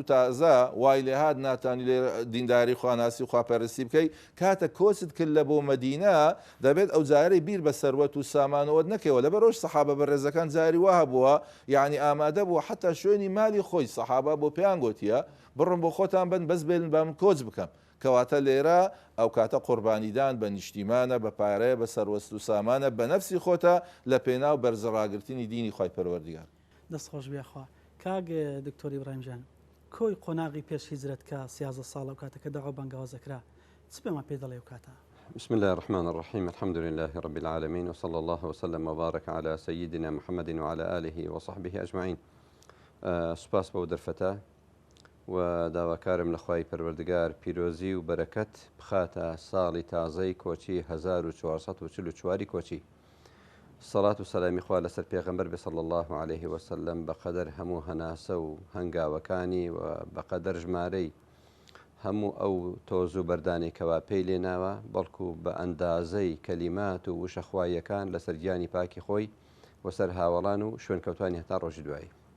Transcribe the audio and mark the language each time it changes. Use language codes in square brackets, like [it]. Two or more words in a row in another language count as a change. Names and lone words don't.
[ckb] تازە وای لێ هات ناتانی لێ دینداری خواناسی و خواپەرستی بکەی کاتە کۆچت کرد لە بۆ مەدینە دەبێت ئەو جارەی بیر بە سەروەت و سامانەوەت نەکەوە لەبەرەوەش سەحابە بەڕێزەکان جاری وها بووە یعنی ئامادە بوو حتا شوێنی مالی خۆی سەحابە بۆ پێیان گوتیە بڕم بۆ خۆتان بن بەس بێن بەم کۆچ بکەم، کەواتە لێرە ئەو کاتە قوربانیدان بە نیشتیمانە بە پارەیە بە سەروەست و سامانە بە نەفسی خۆتە لە پێناو بەرزەڕاگرتنی دینی خوای پەروەردیگار. دەستخۆش بێخوا کاگ دکتۆری ئیبراهیمجان کۆی قۆناغی پێش هیجرەت کە 13 ساڵە و کاتەکە داوا بانگەوازەکرا چ پێمان پێ دەڵێ و کاتە؟ [ar] بسم الله الرحمن الرحيم الحمد لله رب العالمين وصلى الله وسلم وبارك على سيدنا محمد وعلى آله وصحبه أجمعين. [ckb] سپاس بۆ دەرفەتە و داواکارم لە خوای پەروەردگار پیرۆزی و بەرەکەت بخاتە ساڵی تازەی کۆچی 1444 کۆچی. سەڵات و سەلامی خوا لەسەر پێغەمبەر [ar] صلی الله عليه وسلم [ckb] بەقەدەر هەموو هەناسە و هەنگاوەکانی و بەقەدەر ژمارەی هەموو ئەو تۆز و بەردانی کەوا پێی لێناوە بەڵکو بە ئەندازەی کەلیمات و وشەخواییەکان لەسەر گیانی پاکی خۆی وەسەر هاوڵان و شوێنکەوتانی هەتا ڕۆژی دوایی.